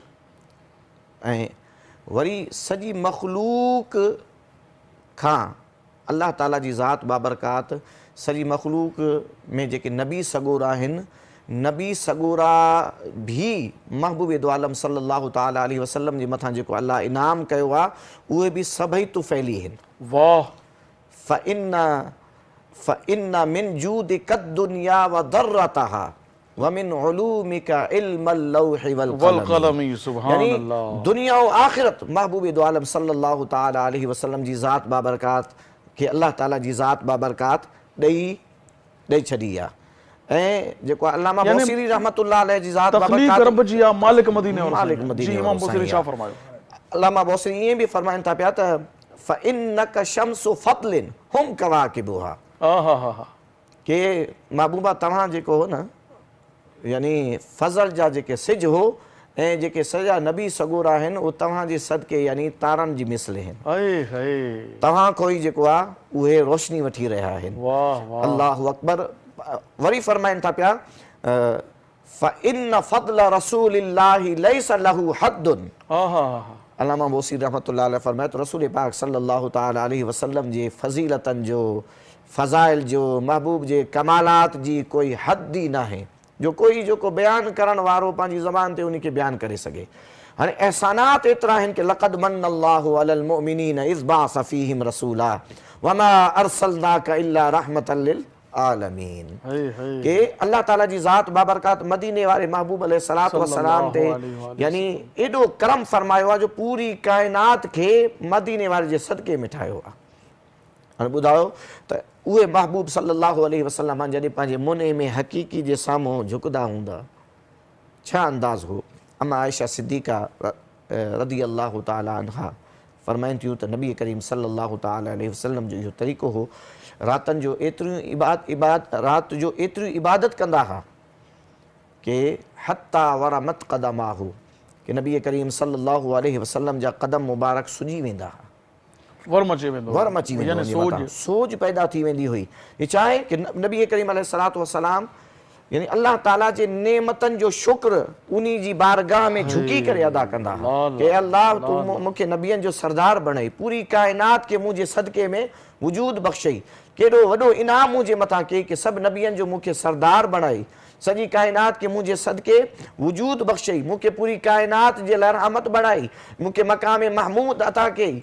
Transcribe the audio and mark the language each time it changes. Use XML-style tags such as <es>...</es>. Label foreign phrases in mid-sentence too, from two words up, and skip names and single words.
<sd>ऐं वरी सॼी मख़लूक खां अल्लाह ताला जी ज़ात बाबरकात सॼी मख़लूक में जेके नबी सगोरा आहिनि नबी सगोरा भी महबूब दो आलम</sd> <ar>صلى الله تعالى عليه وسلم</ar> <sd>जे मथां जेको अल्लाह इनाम कयो आहे उहे बि सभई तुफ़ैली आहिनि। वाह</sd> <ar>فإن من جودك الدنيا وضرتها ومن علومك علم اللوح والقلم</ar> <sd>यानी</sd> <ur>دنیا اور آخرت</ur> <sd>महबूब दो आलम</sd> <ar>صلى الله تعالى عليه وسلم</ar> <sd>जी ज़ात बाबरकात खे अल्लाह ताला जी ज़ात बाबरकात ॾेई छॾी आहे। ऐं जेको अल्लामा बौसीरी</sd> <ar>رحمة الله عليه</ar> <sd>जी ज़ात बाबरकात रब जी आहे मालिक मदीने जी इमाम बौसीरी छा फरमायो अल्लामा बौसीरी ईअं बि फरमाइनि था पिया त</sd> <ar>فإنك شمس فضل هم كواكبها</ar> <sd>के महबूबा तव्हां जेको हो न यानी फज़ल जा जेके सिज हो ऐं जेके सॼा नबी सगोरा आहिनि उहे तव्हांजे सदके यानी तारनि जी मिसल आहिनि तव्हां खां ई जेको आहे उहे रोशनी वठी रहिया आहिनि।</sd> <ar>الله أكبر</ar> <sd>वरी फरमाइनि था पिया</sd> <ar>فإن فضل رسول الله ليس له حد</ar> <sd>अलामा बोसी</sd> <ar>رحمة الله عليه</ar> <sd>फरमाए तो रसूल पाक</sd> <ar>صلى الله تعالى عليه وسلم</ar> <sd>जे फज़ीलतनि जो फ़ज़ाइल जो महबूब जे कमालात जी कोई हद ई नाहे जो कोई जेको बयानु करण वारो पंहिंजी ज़बान ते उन खे बयानु करे सघे। हाणे एहसानात एतिरा आहिनि कि</sd> <ar>لقد من الله على المؤمنين إذ بعث فيهم رسولا وما أرسلناك إلا رحمة للعالمين</ar> <sd>के अल्लाह ताला जी ज़ात बाबरकात मदीने वारे महबूब</sd> <ar>عليه الصلاة والسلام</ar> <sd>ते यानी एॾो करम फरमायो आहे जो पूरी काइनात खे मदीने वारे जे सदके में ठाहियो आहे। हाणे ॿुधायो त उहे महबूब</sd> <ar>صلى الله عليه وسلم</ar> <sd>जॾहिं पंहिंजे मुने में हक़ीक़ी जे साम्हूं झुकंदा हूंदा छा अंदाज़ हो। अम्मा आयशा सिद्दीक़ा</sd> <ar>رضي الله تعالى عنها</ar> <sd>फरमाइनि थियूं त नबी करीम</sd> <ar>صلى الله تعالى عليه وسلم</ar> <sd>जो इहो तरीक़ो हो रातनि जो एतिरियूं राति जो एतिरियूं इबादत कंदा हुआ कि</sd> <ar>حتى تورمت قدماه</ar> <sd>कि नबी करीम</sd> <ar>صلى الله عليه وسلم</ar> <sd>जा क़दम मुबारक सुजी वेंदा हुआ वर्म अची वेंदो सोज पैदा थी वेंदी हुई।</sd> <ur>یہ چاہے کہ</ur> <sd>नबी करीम</sd> <ar>عليه الصلاة والسلام</ar> <sd>यानी अल्लाह ताला जे नेमतनि जो शुक्र उन्ही जी बारगाह में झुकी करे अदा कंदा कि अल्लाह तू मूंखे नबियनि जो सरदार बणाई पूरी काइनात खे मुंहिंजे सदके में वजूद बख़्शई केॾो वॾो इनाम मुंहिंजे मथां कई कि सभु नबियनि जो मूंखे सरदार बणाई सॼी काइनात खे मुंहिंजे सदके वजूद बख़्शई मूंखे पूरी काइनात जे लाइ रहमत बणाई मूंखे मक़ाम महमूद अता कई।</sd>